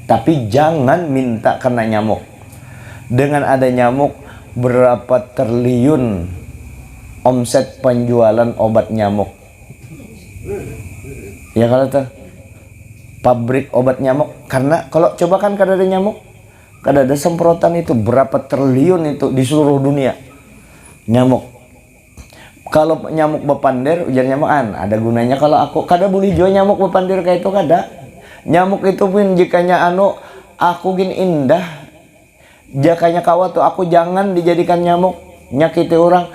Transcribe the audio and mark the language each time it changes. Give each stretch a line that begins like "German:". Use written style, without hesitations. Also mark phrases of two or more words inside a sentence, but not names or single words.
Banjar: Tapi jangan minta kena nyamuk. Dengan ada nyamuk, berapa triliun omset penjualan obat nyamuk. Ya kalau tuh pabrik obat nyamuk. Karena kalau coba kan kada ada nyamuk, kada ada semprotan itu, berapa triliun itu di seluruh dunia nyamuk. Kalau nyamuk bepander, ujar nyamukan ada gunanya. Kalau aku kada boleh jual nyamuk bepander kayak itu, kada. Nyamuk itu pun jikanya aku gini indah, jakanya kawa tuh aku jangan dijadikan nyamuk nyakiti orang.